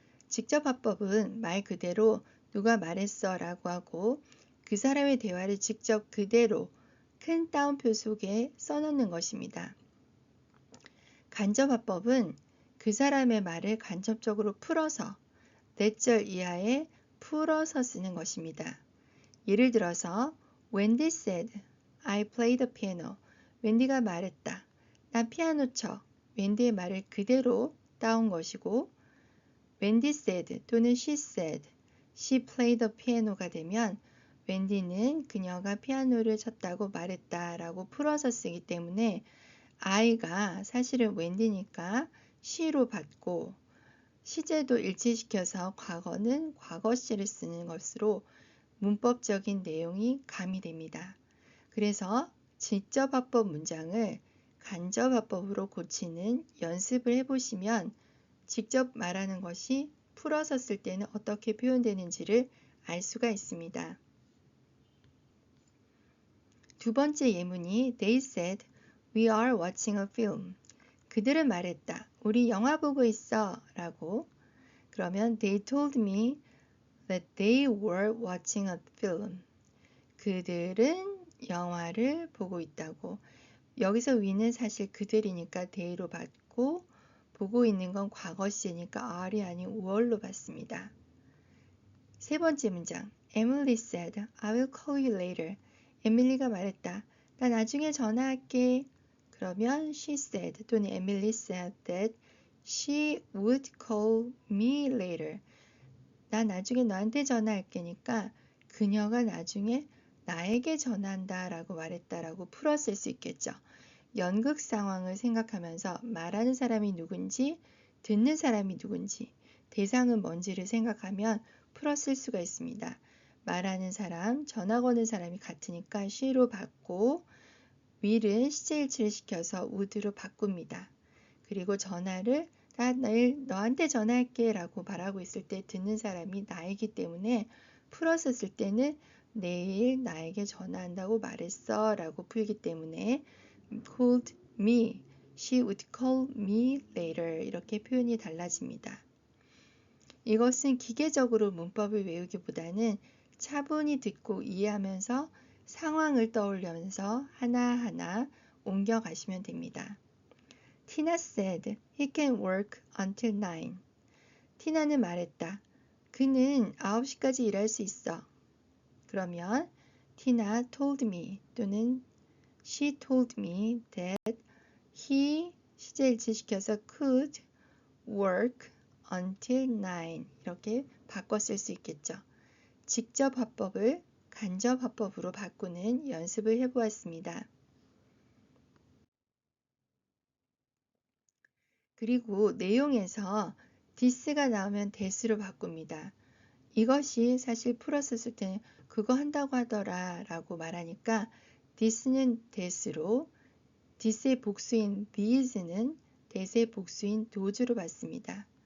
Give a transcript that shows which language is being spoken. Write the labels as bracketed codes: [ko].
[ko] 직접 화법은 말 그대로 누가 말했어 라고 하고 그 사람의 대화를 직접 그대로 큰 따옴표 속에 써놓는 것입니다. 간접 화법은 그 사람의 말을 간접적으로 풀어서 몇 절 이하에 풀어서 쓰는 것입니다. 예를 들어서 [en] Wendy said, I play the piano. [ko] 웬디가 말했다. 나 피아노 쳐. 웬디의 말을 그대로 따온 것이고 [en] Wendy said 또는 she said, she played the piano가 되면 [ko] 웬디는 그녀가 피아노를 쳤다고 말했다라고 풀어서 쓰기 때문에 I가 사실은 웬디니까 she로 받고 시제도 일치시켜서 과거는 과거시를 쓰는 것으로 문법적인 내용이 가미됩니다. 그래서 직접합법 문장을 간접합법으로 고치는 연습을 해보시면 직접 말하는 것이 풀어서 쓸 때는 어떻게 표현되는지를 알 수가 있습니다. 두 번째 예문이 [en] They said, We are watching a film. [ko] 그들은 말했다. 우리 영화 보고 있어 라고. [en] 그러면 They told me that they were watching a film. [ko] 그들은 영화를 보고 있다고. 여기서 we는 사실 그들이니까 they로 받고 보고 있는 건 과거시니까 are이 아닌 were로 받습니다. 세 번째 문장 [en] Emily said, I will call you later. [ko] 에밀리가 말했다. 나 나중에 전화할게. [en] 그러면 she said 또는 Emily said that she would call me later. [ko] 나 나중에 너한테 전화할게니까 그녀가 나중에 나에게 전화한다 라고 말했다라고 풀었을 수 있겠죠. 연극 상황을 생각하면서 말하는 사람이 누군지 듣는 사람이 누군지 대상은 뭔지를 생각하면 풀었을 수가 있습니다. 말하는 사람, 전화 거는 사람이 같으니까 she로 받고 will은 시제일치를 시켜서 would로 바꿉니다. 그리고 전화를 나 내일 너한테 전화할게 라고 말하고 있을 때 듣는 사람이 나이기 때문에 풀어서 쓸 때는 내일 나에게 전화한다고 말했어 라고 풀기 때문에 [en] called me, she would call me later [ko] 이렇게 표현이 달라집니다. 이것은 기계적으로 문법을 외우기보다는 차분히 듣고 이해하면서 상황을 떠올리면서 하나하나 옮겨가시면 됩니다. [en] Tina said he can work until 9. [ko] 티나는 말했다. 그는 9시까지 일할 수 있어. [en] 그러면 Tina told me 또는 she told me that he 시제일치시켜서 could work until 9 [ko] 이렇게 바꿔 쓸 수 있겠죠. 직접 화법을 간접 화법으로 바꾸는 연습을 해보았습니다. 그리고 내용에서 this가 나오면 that으로 바꿉니다. 이것이 사실 풀어서 쓸 때는 그거 한다고 하더라 라고 말하니까 this는 that으로 this의 복수인 these는 that의 복수인 those로 받습니다.